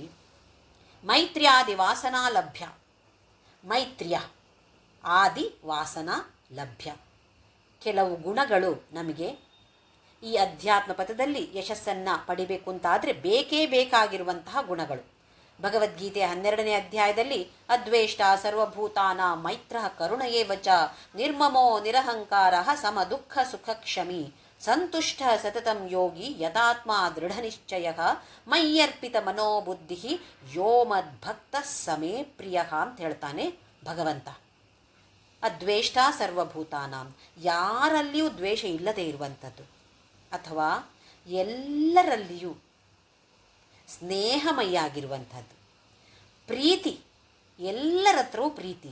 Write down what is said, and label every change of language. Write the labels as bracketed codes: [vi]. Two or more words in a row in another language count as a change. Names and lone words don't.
[sa] ಮೈತ್ರ್ಯಾದಿ ವಾಸನಾ ಲಭ್ಯ. ಮೈತ್ರ್ಯ, ಆದಿ ವಾಸನಾ ಲಭ್ಯ. [kn] ಕೆಲವು ಗುಣಗಳು ನಮಗೆ ಈ ಅಧ್ಯಾತ್ಮ ಪಥದಲ್ಲಿ ಯಶಸ್ಸನ್ನು ಪಡಿಬೇಕು ಅಂತಾದರೆ ಬೇಕೇ ಬೇಕಾಗಿರುವಂತಹ ಗುಣಗಳು. ಭಗವದ್ಗೀತೆಯ 12ನೇ ಅಧ್ಯಾಯದಲ್ಲಿ [sa] ಅದ್ವೇಷ್ಟ ಸರ್ವಭೂತಾನ ಮೈತ್ರ ಕರುಣಯೇವ ಚ ನಿರ್ಮಮೋ ನಿರಹಂಕಾರ ಸಮ ದುಃಖ ಸುಖ ಕ್ಷಮಿ ಸಂತುಷ್ಟ ಸತತಂ ಯೋಗಿ ಯಥಾತ್ಮ ದೃಢ ನಿಶ್ಚಯ ಮಯ್ಯರ್ಪಿತ ಮನೋಬುದ್ಧಿ ಯೋ ಮದ್ಭಕ್ತ ಸಮೇ ಪ್ರಿಯ [kn] ಅಂತ ಹೇಳ್ತಾನೆ ಭಗವಂತ. [sa] ಅದ್ವೇಷ್ಟ ಸರ್ವಭೂತಾನಾಂ, [kn] ಯಾರಲ್ಲಿಯೂ ದ್ವೇಷ ಇಲ್ಲದೆ ಇರುವಂಥದ್ದು, ಅಥವಾ ಎಲ್ಲರಲ್ಲಿಯೂ ಸ್ನೇಹಮಯ ಆಗಿರುವಂಥದ್ದು. ಪ್ರೀತಿ, ಎಲ್ಲರ ಹತ್ರವೂ ಪ್ರೀತಿ.